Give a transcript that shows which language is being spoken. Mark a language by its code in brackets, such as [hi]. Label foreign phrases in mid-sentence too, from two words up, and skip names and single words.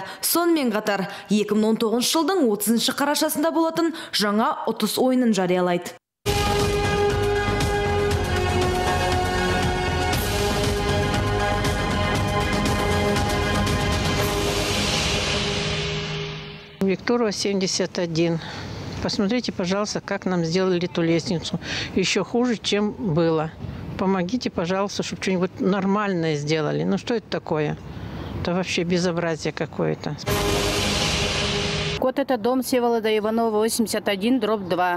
[kk] Сонымен қатар 2019 жылдың 30 қарашасында болатын жаңа ұтыс ойынын жариялайды. [ru] Викторова 71. Посмотрите, пожалуйста, как нам сделали эту лестницу. Еще хуже, чем было. Помогите, пожалуйста, чтобы что-нибудь нормальное сделали. Ну что это такое? Это вообще безобразие какое-то. Вот это дом Всеволода Иванова, 81/2.